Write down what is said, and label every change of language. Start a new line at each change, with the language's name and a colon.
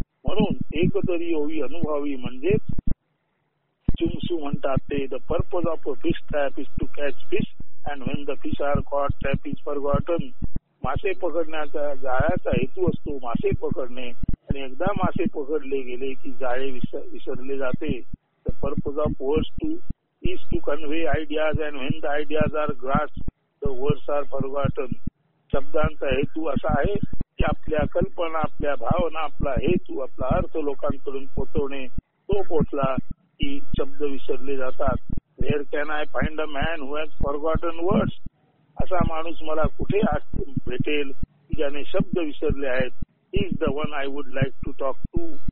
Marathi: म्हणून एकतरी होई अनुभवावी म्हणजेच चुंगसू म्हणतात ते
English: The purpose of a fish trap is to catch fish and when the fish are caught trap is forgotten.
Marathi: मासे पकडण्याचा जाळ्याचा हेतू असतो मासे पकडणे, आणि एकदा मासे पकडले गेले की जाळे विसरले जाते.
English: The purpose of words is to convey ideas, and when the ideas are grasped, the words are forgotten.
Marathi: शब्दांचा हेतू असा आहे की आपल्या कल्पना, आपल्या भावना, आपला हेतू, आपला अर्थ लोकांकडून पोहोचवणे. तो पोहोचला की शब्द विसरले जातात.
English: Where can I find a man who has forgotten words?
Marathi: असा माणूस मला कुठे भेटेल की ज्याने शब्द विसरले आहेत.
English: He is the one I would like to talk to.